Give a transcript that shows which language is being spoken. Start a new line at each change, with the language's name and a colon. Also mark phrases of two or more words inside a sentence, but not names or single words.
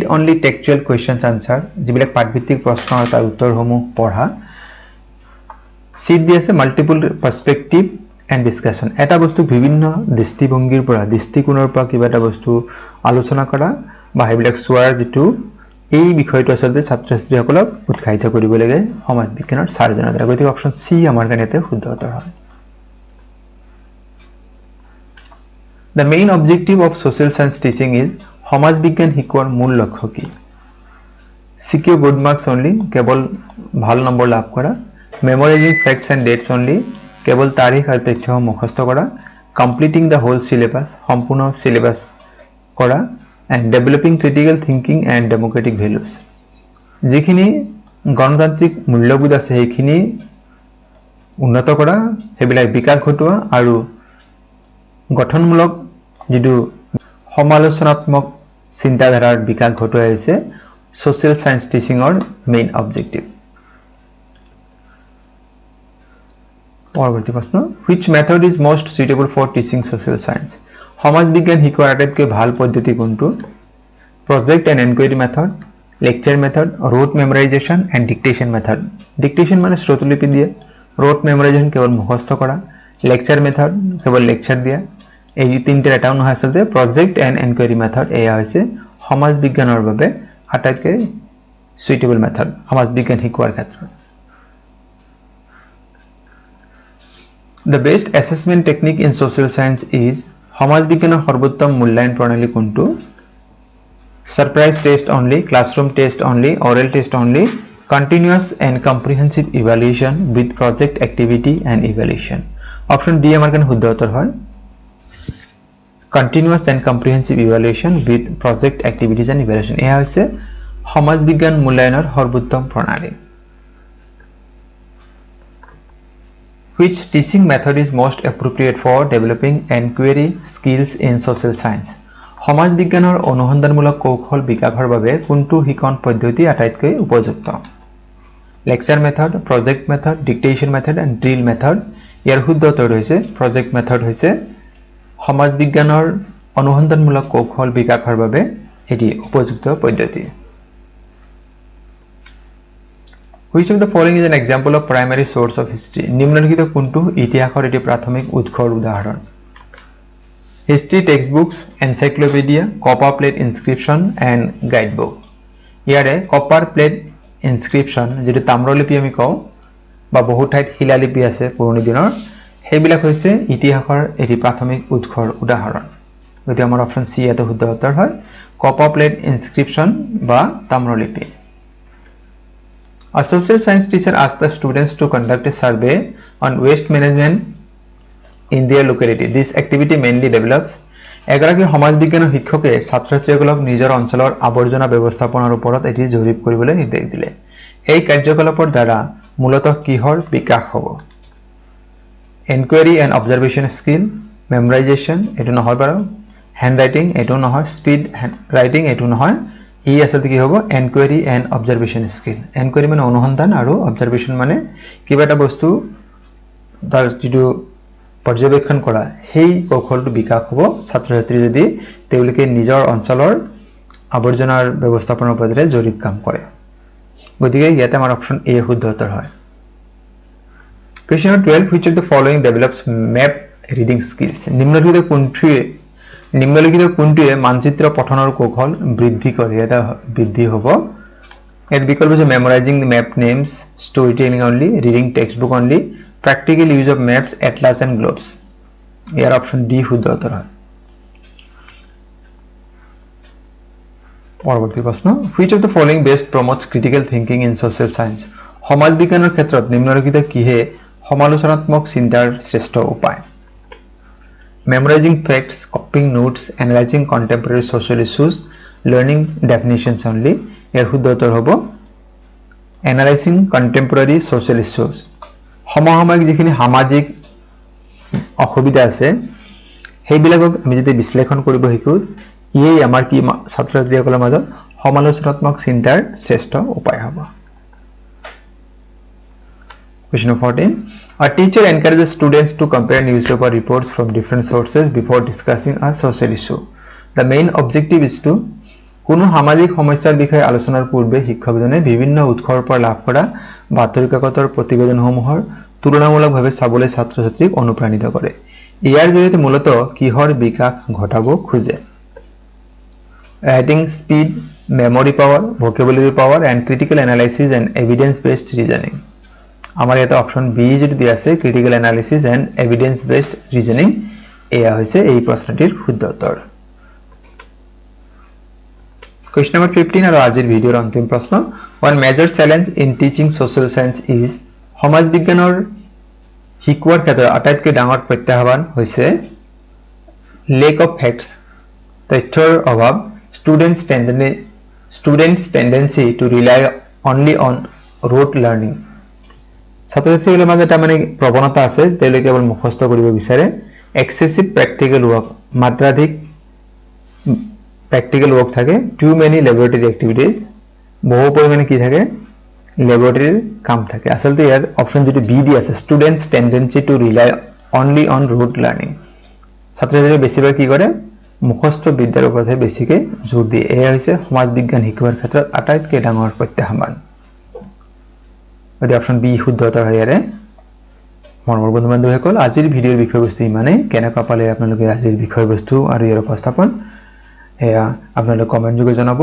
English: only textual questions answer
Assamese: যিবিলাক পাঠভিত্তিক প্ৰশ্ন আৰু তাৰ উত্তৰসমূহ পঢ়া চিট দি আছে
English: multiple perspective and discussion
Assamese: এটা বস্তু বিভিন্ন দৃষ্টিভংগীৰ পৰা দৃষ্টিকোণৰ পৰা কিবা এটা বস্তু আলোচনা কৰা বা সেইবিলাক চোৱাৰ যিটো এই বিষয়টো আচলতে ছাত্ৰ ছাত্ৰীসকলক উৎসাহিত কৰিব লাগে সমাজ বিজ্ঞানৰ ছাৰজনৰ দ্বাৰা গতিকে অপশ্যন সি আমাৰ কাৰণে এটা শুদ্ধ উত্তৰ হয়
English: The main objective of social science teaching is
Assamese: সমাজ বিজ্ঞান শিকোৱাৰ মূল লক্ষ্য কি
English: secure good marks
Assamese: only কেৱল ভাল নম্বৰ লাভ কৰা
English: memorizing facts and dates only
Assamese: কেৱল তাৰিখ আৰু তথ্য মুখস্থ কৰা
English: completing the whole syllabus
Assamese: সম্পূৰ্ণ syllabus কৰা
English: and developing critical thinking and democratic values
Assamese: যিখিনি গণতান্ত্ৰিক মূল্যবোধ আছে সেইখিনি উন্নত কৰা সেইবিলাক বিকাশ ঘটোৱা আৰু গঠনমূলক যিটো সমালোচনাত্মক চিন্তাধাৰাৰ বিকাশ ঘটোৱা হৈছে
English: social science teachingৰ main objective
Assamese: পৰৱৰ্তী প্ৰশ্ন
English: which method is most suitable for teaching social science
Assamese: সমাজ বিজ্ঞান শিকোৱাৰ আটাইতকৈ ভাল পদ্ধতি কোনটো
English: project and inquiry method lecture method rote memorization and dictation method dictation
Assamese: মানে শ্ৰুতলিপি দিয়ে
English: rote memorization
Assamese: কেৱল মুখস্থ কৰা
English: lecture method
Assamese: কেৱল লেকচাৰ দিয়া এই তিনটাৰ এটাও নহয় আচলতে
English: project and inquiry method
Assamese: এয়া হৈছে সমাজ বিজ্ঞানৰ বাবে আটাইতকৈ
English: suitable method
Assamese: সমাজ বিজ্ঞান শিকোৱাৰ ক্ষেত্ৰত
English: The best assessment technique in social science is
Assamese: সমাজ বিজ্ঞানৰ সৰ্বোত্তম মূল্যায়ন প্ৰণালী কোনটো
English: surprise test only classroom test only oral test only continuous and comprehensive evaluation with project activity and evaluation
Assamese: option D আমাৰ কাৰণে শুদ্ধ উত্তৰ হয়
English: continuous and comprehensive evaluation with project activities and evaluation
Assamese: এয়া হৈছে সমাজ বিজ্ঞান মূল্যায়নৰ সৰ্বোত্তম প্ৰণালী
English: Which teaching method is most appropriate for developing inquiry skills in social science
Assamese: সমাজ বিজ্ঞানৰ অনুসন্ধানমূলক কৌশল বিকাশৰ বাবে কোনটো শিকন পদ্ধতি আটাইতকৈ উপযুক্ত
English: lecture method project method dictation method and drill method
Assamese: ইয়াৰ শুদ্ধ উত্তৰ হৈছে
English: project method
Assamese: হৈছে সমাজ বিজ্ঞানৰ অনুসন্ধানমূলক কৌশল বিকাশৰ বাবে এটি উপযুক্ত পদ্ধতি
English: Which of the following is an example of primary source of history
Assamese: নিম্নলিখিত কোনটো ইতিহাসৰ এটি প্ৰাথমিক উৎসৰ উদাহৰণ
English: History textbooks, encyclopedia, copper plate inscription and guidebook.
Assamese: ইয়াৰে
English: copper plate inscription
Assamese: যেটো তাম্ৰলিপি আমি কওঁ বা বহু ঠাইত শিলালিপি আছে পুৰণি দিনৰ সেইবিলাক হৈছে ইতিহাসৰ এটি প্ৰাথমিক উৎসৰ উদাহৰণ গতিকে আমাৰ অপচন সি এটো শুদ্ধ উত্তৰ হয়
English: copper plate inscription
Assamese: বা তাম্ৰলিপি
English: A social science teacher asked the students to conduct a survey on waste management in their locality. This activity mainly develops
Assamese: এগৰাকী সমাজ বিজ্ঞানৰ শিক্ষকে ছাত্ৰ-ছাত্ৰীসকলক নিজৰ অঞ্চলৰ আৱৰ্জনা ব্যৱস্থাপনাৰ ওপৰত এটি জৰীপ কৰিবলৈ নিৰ্দেশ দিলে এই কাৰ্যকলাপৰ দ্বাৰা মূলতঃ কিহৰ বিকাশ হ'ব
English: enquiry and observation skill
Assamese: মেমৰাইজেশ্যন এটো নহয় বাৰু
English: hand writing
Assamese: এটো নহয়
English: speed writing
Assamese: এটো নহয় ই আচলতে কি হ'ব
English: enquiry and observation skill
Assamese: এনকুৱাৰী মানে অনুসন্ধান আৰু অবজাৰভেশ্যন মানে কিবা এটা বস্তু তাৰ যিটো পৰ্যবেক্ষণ কৰা সেই কৌশলটো বিকাশ হ'ব ছাত্ৰ-ছাত্ৰী যদি তেওঁলোকে নিজৰ অঞ্চলৰ আৱৰ্জনাৰ ব্যৱস্থাপনাৰ ওপৰত জৰীপ কাম কৰে গতিকে ইয়াতে আমাৰ অপচন এ শুদ্ধ উত্তৰ হয়
English: Question 12 which of the following develops map reading skills
Assamese: নিম্নলিখিত কোনটোৱে মানচিত্ৰ পঠনৰ কৌশল বৃদ্ধি কৰে এটা বৃদ্ধি হ'ব এর বিকল্প যে
English: memorizing the map names storytelling only reading textbook only practical use of maps atlas and globes
Assamese: ইয়াৰ
English: option D
Assamese: শুদ্ধ উত্তৰ হয় পৰৱৰ্তী প্ৰশ্ন
English: which of the following best promotes critical thinking in social science
Assamese: সমাজ বিজ্ঞানৰ ক্ষেত্ৰত নিম্নলিখিত কিহে সমালোচনাত্মক চিন্তাৰ শ্ৰেষ্ঠ উপায়
English: memorizing facts copying notes analyzing contemporary social issues learning definitions only
Assamese: ইয়াৰ শুদ্ধ উত্তৰ হ'ব
English: analyzing contemporary social issues
Assamese: সমসাময়িক যিখিনি সামাজিক অসুবিধা আছে সেইবিলাকক আমি যদি বিশ্লেষণ কৰিব শিকো এই আমাৰ কি ছাত্ৰ-ছাত্ৰীসকলৰ মাজত সমালোচনাত্মক চিন্তাৰ শ্ৰেষ্ঠ উপায় হ'ব
English: Question 14 A teacher encourages students to compare newspaper reports from different sources before discussing a social issue The main objective is to
Assamese: কোনো সামাজিক সমস্যাৰ বিষয়ে আলোচনাৰ পূৰ্বে শিক্ষকজনে বিভিন্ন উৎসৰ পৰা লাভ কৰা বাতৰি কাকতৰ প্ৰতিবেদনসমূহৰ তুলনামূলকভাৱে চাবলৈ ছাত্ৰ-ছাত্ৰীক অনুপ্ৰাণিত কৰে ইয়াৰ জৰিয়তে মূলত কিহৰ বিকাশ ঘটাব খোজে
English: writing speed memory power vocabulary power and critical analysis and evidence based reasoning
Assamese: আমাৰ এটা অপচন বি যেটো দিয়া আছে
English: critical analysis and evidence based reasoning
Assamese: এয়া হৈছে এই প্ৰশ্নটিৰ শুদ্ধ উত্তৰ
English: Question number 15
Assamese: আৰু আজিৰ ভিডিওৰ অন্তিম প্ৰশ্ন
English: One major challenge in teaching social science is
Assamese: সমাজ বিজ্ঞানৰ শিকোৱাৰ ক্ষেত্ৰত আটাইতকৈ ডাঙৰ প্ৰত্যাহ্বান হৈছে
English: lack of facts
Assamese: তথ্যৰ অভাৱ
English: students tendency to rely only on rote learning
Assamese: ছাত্ৰছাত্ৰীসকলৰ মাজত এটা মানে প্ৰৱণতা আছে তেওঁলোকে কেৱল মুখস্থ কৰিব বিচাৰে
English: excessive practical work
Assamese: মাত্ৰাধিক
English: practical work
Assamese: থাকে
English: too many laboratory activities
Assamese: বহু পৰিমাণে কি থাকে laboratory কাম থাকে আসলতে ইয়াৰ অপচন যেটো বি দি আছে
English: students tendency to rely only on rote learning
Assamese: ছাত্ৰছাত্ৰীয়ে বেছিভাগ কি কৰে মুখস্থ বিদ্যাৰ ওপৰতে বেছিকে জোৰ দিয়ে এয়া হৈছে সমাজ বিজ্ঞান শিকোৱাৰ ক্ষেত্ৰত আটাইতকৈ ডাঙৰ প্ৰত্যাহ্বান অপচন বি শুদ্ধ উত্তৰ হয়ৰে মৰমৰ বন্ধু-বান্ধৱীসকল আজিৰ ভিডিওৰ বিষয়বস্তু ইমানে কেনেকুৱা পালে আপোনালোকে আজিৰ বিষয়বস্তু আৰু ইয়াৰ উপস্থাপন এয়া আপোনালোকে কমেন্ট যোগে জনাব